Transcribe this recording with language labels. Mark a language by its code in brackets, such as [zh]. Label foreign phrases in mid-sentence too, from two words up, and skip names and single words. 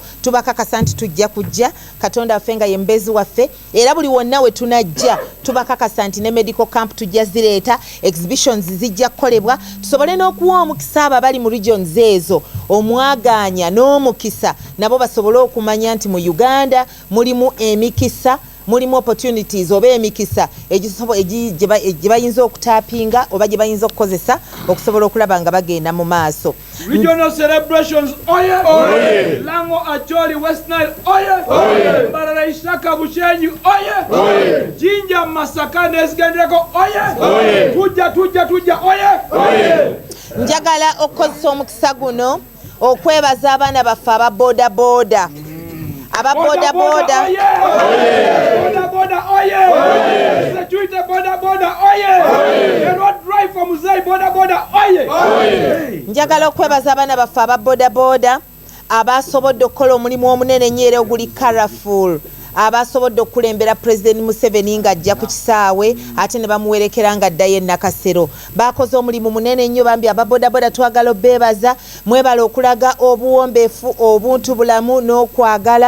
[lg] Tubakakasa nti tujja kujja, Katonda waffe nga ye mbezi waffe, era buli wonna we tunajja tubakakasa nti ne [en] medical camp [lg] tujja zireeta, exhibitions zijja kukolebwa, tusobole n'okuwa omukisa abo abali mu regions ezo, omwagaanya n'omukisa nabo basobole okumanya nti mu Uganda mulimu emikisa, mulimu opportunities oba emikisa gye bayinza okutapinga oba gye bayinza okukozesa okusobola okulaba nga bagenda mu maaso. [en] Regional celebrations [lg] oye! Oye! Lango Acholi West Nile oye! Oye! Mbarara Ishaka Bushenyi oye! Oye! Jinja Masaka Nesgendeko oye! Oye! Tujja oye! Oye! Njagala okukozesa omukisa guno okwebaza abaana baffe aba boda boda. Aba boda boda oye! Boda boda oye! Security boda boda oye! [en] The road drive for Muzai boda boda oye! [lg] Njagala okwebaza abaana baffe aba boda boda abasobodde okukola omulimu omunene ennyo era oguli colorful, abasobodde okulembera President Museveni ng'ajja ku kisaawe ate ne bamuwerekera ng'addayo e Nakasero. Bakoze omulimu munene nnyo bambi ababodaboda twagala obbeebaza, mwebala okulaga obuwombeefu, obuntu bulamu n'okwagala.